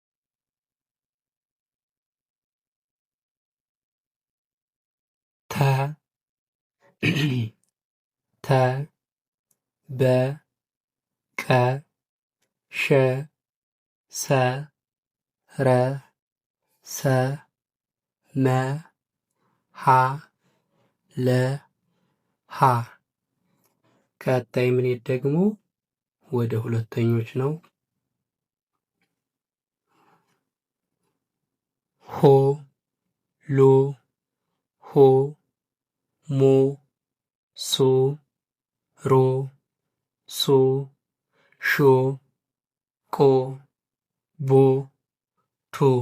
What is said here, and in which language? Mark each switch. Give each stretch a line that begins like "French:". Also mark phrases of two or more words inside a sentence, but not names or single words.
Amharic: ተ ተ በ ቀ ሸ ሰ ረ ሰ መ ሀ ለ ሀ። ቀጣይ ምንሄድ ደግሞ ወደ ሁለተኞች ነው። ሆ ሉ ሆ ሙ ሱ ሩ ሱ ሹ ቁ ቡ ቱ